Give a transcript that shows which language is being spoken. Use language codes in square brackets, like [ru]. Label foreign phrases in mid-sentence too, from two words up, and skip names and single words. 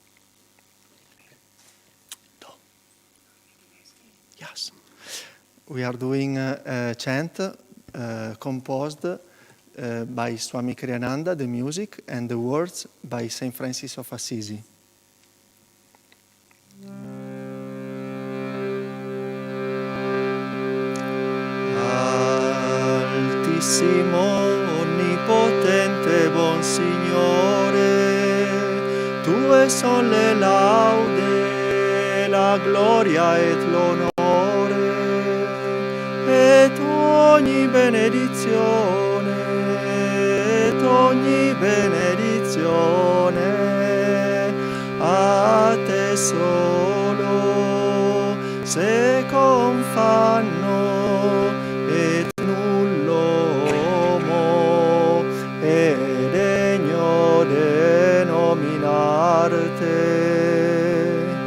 [en] Yes. We are doing a chant composed by Swami Kriyananda, the music, and the words by Saint Francis of Assisi. [it] Altissimo, onnipotente, buon Signore, Tue son le laude, la gloria et l'onore, et ogni benedizione, a Te solo se confanno et nullomo è degno denominarte.